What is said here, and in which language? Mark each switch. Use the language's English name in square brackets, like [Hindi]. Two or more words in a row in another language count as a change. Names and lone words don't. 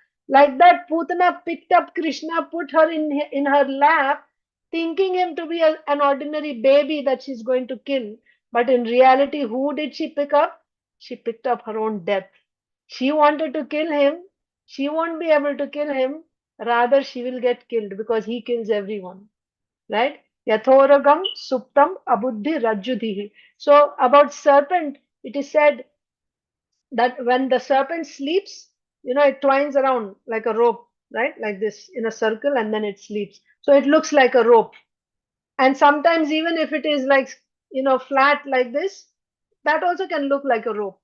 [English] Like that, Putana picked up Krishna, put her in her lap, thinking him to be an ordinary baby that she's going to kill. But in reality, who did she pick up? She picked up her own death. She wanted to kill him. She won't be able to kill him. Rather, she will get killed because he kills everyone. Right? [Sanskrit] Yathoragam suptam abuddhi rajjudhihi. [English] So about serpent, it is said that when the serpent sleeps, it twines around like a rope, right? Like this in a circle, and then it sleeps. So it looks like a rope. And sometimes even if it is like, flat like this, that also can look like a rope.